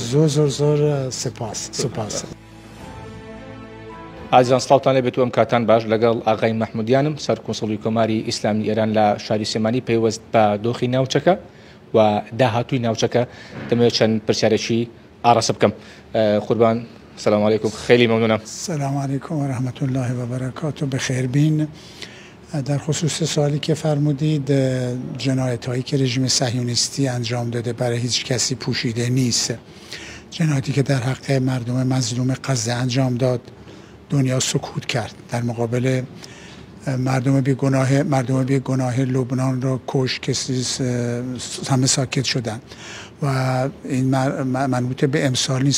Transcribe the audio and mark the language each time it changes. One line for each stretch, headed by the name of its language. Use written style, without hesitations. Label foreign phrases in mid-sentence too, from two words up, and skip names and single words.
Central Kurdish: زۆر سپاس. ئازیان سڵاوتان لێبێت و ئەم کاتان باش لەگەڵ ئاغای مەحمودیانم سەرکۆنسڵی کۆماری ئیسلامی ئێران لە شاری سێمانی پەیوەست بە دۆخی ناوچەکە و داهاتووی ناوچەکە دەمەوێت چەند پرسیارێکی ئاڕاستە بکەم.
Persian: قوربان
Arabic: سلام علیکم،
Persian: خیلی ممنونم.
Arabic: سلام علیکم و رحمت الله و برکاته.
Persian: بخیر بین. در خصوص سوالی که فرمودید، جنایت هایی که رژیم صهیونیستی انجام داده برای هیچ کسی پوشیده نیست. جنایتی که در حق مردم مظلوم غزه انجام داد دنیا سکوت کرد، در مقابل مردم بیگناه لبنان را کش کسی همه ساکت شدن و این منوط به امسال نیست.